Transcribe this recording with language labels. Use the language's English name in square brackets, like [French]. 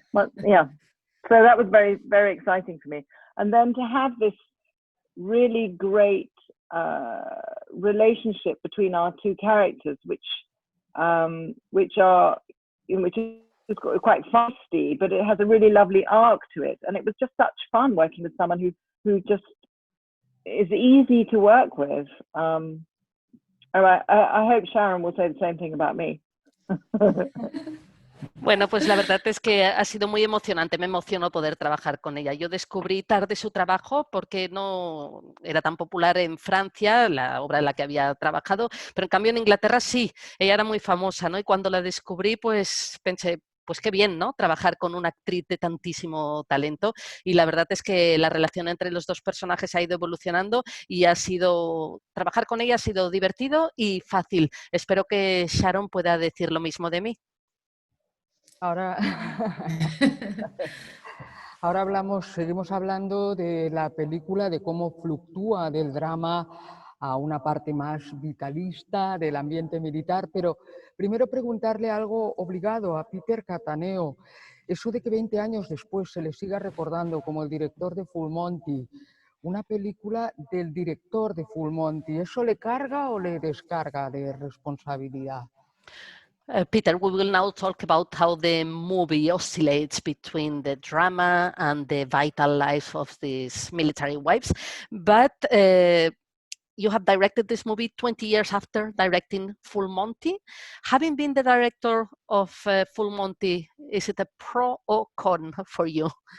[English] But, yeah, so that was very, very exciting for me. And then to have this really great relationship between our two characters, which is quite feisty, but it has a really lovely arc to it. And it was just such fun working with someone who just is easy to work with. I hope Sharon will say the same thing about me. [Spanish] Bueno, pues la verdad es que ha sido muy emocionante, me emocionó poder trabajar con ella. Yo descubrí tarde su trabajo porque no era tan popular en Francia, la obra en la que había trabajado, pero en cambio en Inglaterra sí, ella era muy famosa, ¿no? Y cuando la descubrí, pues pensé, pues qué bien, ¿no? Trabajar con una actriz de tantísimo talento, y la verdad es que la relación entre los dos personajes ha ido evolucionando y trabajar con ella ha sido divertido y fácil. Espero que Sharon pueda decir lo mismo de mí. Ahora seguimos hablando de la película, de cómo fluctúa del drama a una parte más vitalista del ambiente militar, pero primero preguntarle algo obligado a Peter Cattaneo. Eso de que 20 años después se le siga recordando como el director de Full Monty, una película del director de Full Monty, ¿eso le carga o le descarga de responsabilidad? [English] Peter, we will now talk about how the movie oscillates between the drama and the vital life of these military wives. But you have directed this movie 20 years after directing Full Monty. Having been the director of Full Monty, is it a pro or con for you?